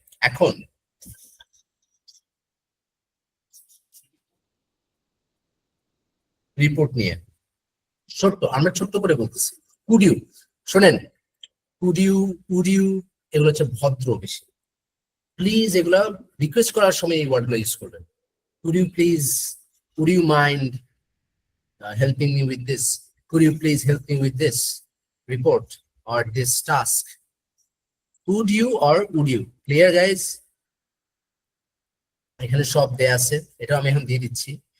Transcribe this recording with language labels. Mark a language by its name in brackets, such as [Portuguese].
[Bangla] এখন রিপোর্ট নিয়ে ছোট্ট, আমরা ছোট্ট করে বলতেছি। [English] could you, [Bangla] শোনেন, কুড ইউ, কুড ইউ, এগুলো হচ্ছে ভদ্র বেশি। প্লিজ এগুলা রিকোয়েস্ট করার সময় এই ওয়ার্ডগুলো ইউজ করবেন। [English] Could you please, could you mind helping me with this, could you please help me with this report or this task? Could you or would you? Clear guys? [Bangla] এখানে সব দেয়া আছে, এটা আমি এখন দিয়ে দিচ্ছি।